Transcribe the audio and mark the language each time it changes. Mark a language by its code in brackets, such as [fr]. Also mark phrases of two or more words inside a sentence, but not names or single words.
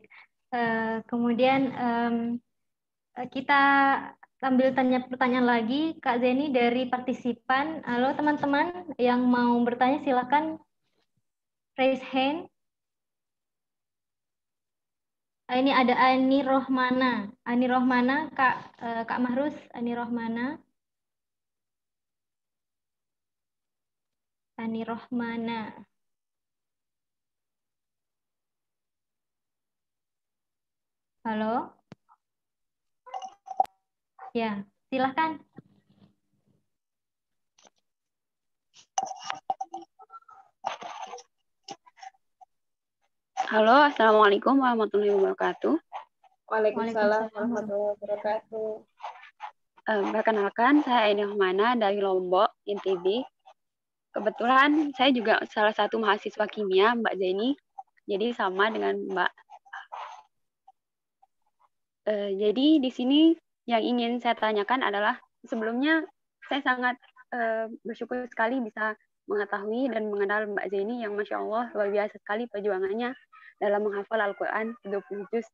[id] Kemudian kita ambil pertanyaan lagi, Kak Zeni dari partisipan. Halo teman-teman yang mau bertanya silakan [en] raise hand. [id] Ini ada Ani Rohmana. Ani Rohmana, Kak Mahrus, Ani Rohmana. Ani Rohmana. Halo? Ya, silahkan. Halo, [ar] السلام عليكم ورحمة الله وبركاته. وعليكم السلام ورحمة الله وبركاته. [id] Perkenalkan, saya Aini Rohmana dari Lombok, NTB. Kebetulan saya juga salah satu mahasiswa kimia, Mbak Zeni. Jadi sama dengan Mbak. Jadi di sini yang ingin saya tanyakan adalah sebelumnya saya sangat bersyukur sekali bisa mengetahui dan mengenal Mbak Zeni yang [ar] ما شاء الله [id] luar biasa sekali perjuangannya dalam menghafal Al-Quran 30 juz.